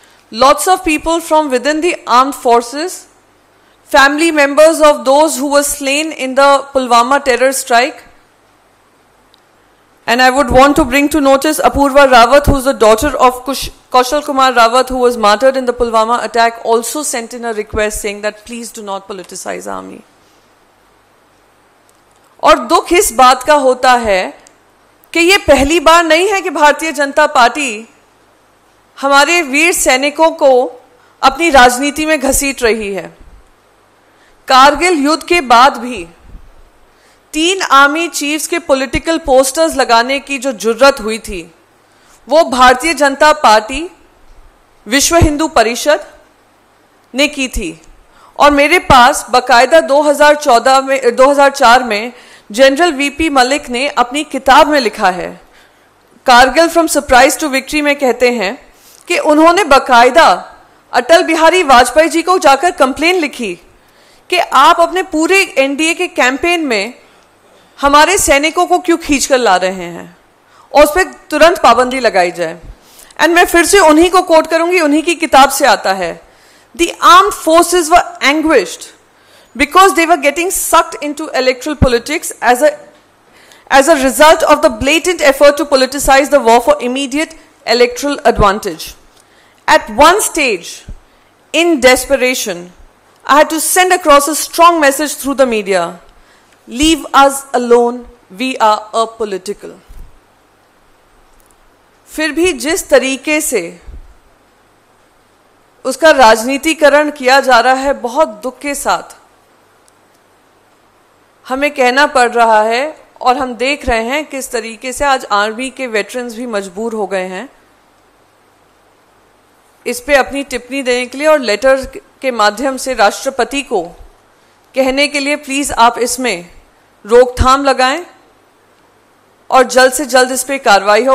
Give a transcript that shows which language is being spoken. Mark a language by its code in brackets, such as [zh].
[en] Lots of people from within the armed forces, family members of those who were slain in the Pulwama terror strike. And I would want to bring to notice Apurva Rawat, who is the daughter of Kaushal Kumar Rawat, who was martyred in the Pulwama attack, also sent in a request saying that please do not politicize army. [hi] और दुख इस बात का होता है कि ये पहली बार नहीं है कि भारतीय जनता पार्टी हमारे वीर सैनिकों को अपनी राजनीति में घसीट रही है। कारगिल युद्ध के बाद भी 3 आर्मी चीफ्स के पॉलिटिकल पोस्टर्स लगाने की जो जुर्रत हुई थी, वो भारतीय जनता पार्टी, विश्व हिंदू परिषद ने की थी। और मेरे पास बकायदा 2004 में जनरल वीपी मलिक ने अपनी किताब में लिखा है, Kargil from surprise to victory में कहते हैं कि उन्होंने बकायदा अटल बिहारी वाजपेयी जी को जाकर कंप्लेन लिखी कि आप अपने पूरे एनडीए के कैंपेन में हमारे सैनिकों को क्यों खींच कर ला रहे हैं और उस पर तुरंत पाबंदी लगाई जाए। एंड मैं फिर से उन्हीं को कोट करूंगी, उन्हीं की किताब से आता है, [en] The armed forces were anguished because they were getting sucked into electoral politics as a result of the blatant effort to politicize the war for immediate electoral advantage. At one stage, in desperation, I had to send across a strong message through the media: leave us alone, we are apolitical. [hi] फिर भी जिस तरीके से उसका राजनीतिकरण किया जा रहा है, बहुत दुख के साथ हमें कहना पड़ रहा है, और हम देख रहे हैं किस तरीके से आज आर्मी के वेटरन्स भी मजबूर हो गए हैं इस पे अपनी टिप्पणी देने के लिए और लेटर के माध्यम से राष्ट्रपति को कहने के लिए प्लीज आप इसमें रोकथाम लगाएं और जल्द से जल्द इस पे कार्रवाई हो।